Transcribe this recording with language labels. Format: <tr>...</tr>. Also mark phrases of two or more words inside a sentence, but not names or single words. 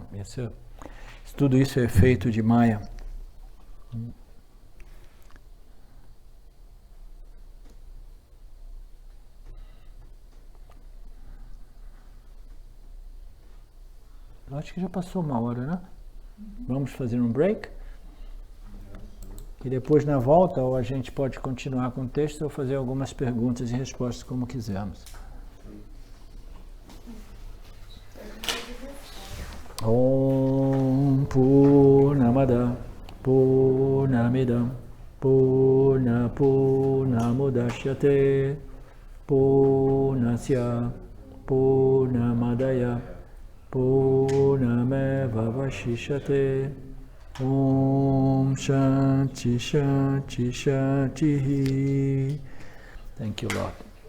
<pt>Tudo isso é efeito de Maya. Acho que já passou 1 hora, né? Vamos fazer um break? E depois, na volta, ou a gente pode continuar com o texto ou fazer algumas perguntas e respostas, como quisermos.</pt> <sa>ओम् पूर्णमद पूर्णमिदम् पूर्णमुदच्यते पूर्णस्य पूर्णमादाय पूर्णमेव वशिष्यते. ओम् शान्ति शान्ति शान्ति.</sa> <en>Thank you, Lord.</en>